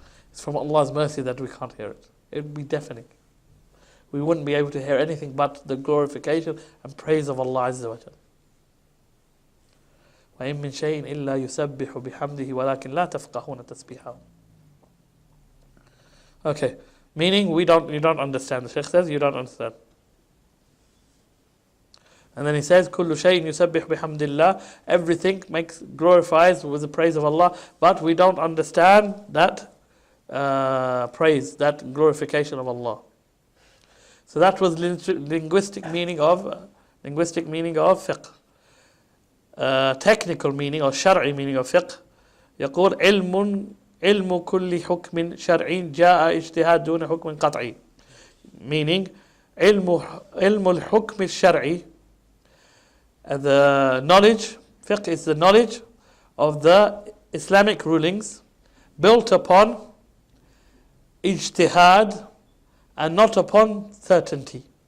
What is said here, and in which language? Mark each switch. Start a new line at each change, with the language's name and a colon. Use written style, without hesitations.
English: It's from Allah's mercy that we can't hear it. It would be deafening. We wouldn't be able to hear anything but the glorification and praise of Allah Azza wa Jal.
Arabic: وَإِن مِّن شَيْءٍ إِلَّا يُسَبِّحُ بِحَمْدِهِ وَلَكِنْ لَا تَفْقَهُونَ تَسْبِيحَهُ.
English: Okay, meaning you don't understand. The Shaykh says you don't understand. And then he says,
Arabic: كُلُّ شَيْءٍ يُسَبِّحُ بِحَمْدِ اللَّهِ.
English: Everything glorifies with the praise of Allah, but we don't understand that praise, that glorification of Allah. So that was linguistic meaning of fiqh. Technical meaning or shar'i meaning of fiqh.
Arabic: يقول علم كل حكم شرعي جاء اجتهاد دون حكم قطعي. Meaning علم الحكم الشرعي.
English: The knowledge, fiqh is the knowledge of the Islamic rulings built upon ijtihad and not upon certainty.